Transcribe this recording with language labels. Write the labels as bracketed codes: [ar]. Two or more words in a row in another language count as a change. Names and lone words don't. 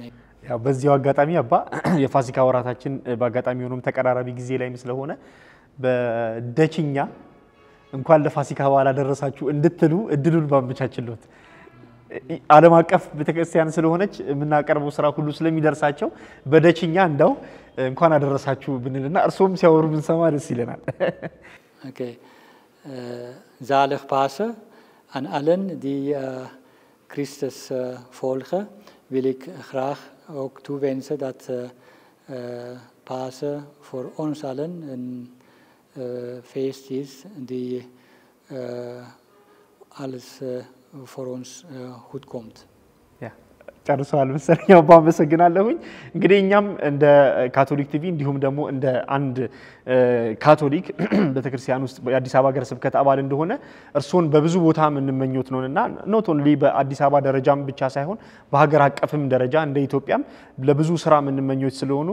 [am] ያው በዚያው አጋጣሚ አባ የፋሲካ ወራታችን በአጋጣሚ ሆኖም ተቀራራቢ ጊዜ ላይ ስለሆነ በደችኛ እንኳን ለፋሲካ በዓል አደረሳችሁ እንድትሉ እድሉን ባመቻችሉት ዓለም አቀፍ ቤተክርስቲያን ስለሆነች የምናቀርበው ስራ ሁሉ ስለሚደርሳቸው በደችኛ እንደው እንኳን አደረሳችሁ ብንልና እርሶም ሲያወሩ ብንሰማ ደስ ይለናል [nl] ኦኬ zalig Pasen aan allen die Christus volgen wil ik graag ook toewensen dat Pasen voor ons allen een feest is die alles [de] vor uns gut kommt. [am] ጨርሰዋል መሰለኝ አባ አመሰግናለሁኝ እንግዲህ እኛም እንደ ካቶሊክ ቲቪ እንዲሁም ደግሞ እንደ አንድ ካቶሊክ በተክርስቲያን ውስጥ የአዲስ አበባ ሀገረ ስብከት አባል እንደሆነ እርሶን በብዙ ቦታ ምንመኞት ነውና [en] not only [am] በአዲስ አበባ ደረጃም ብቻ ሳይሆን በሀገር አቀፍም ደረጃ እንደ ኢትዮጵያም ለብዙ ስራ ምንመኞት ስለሆኑ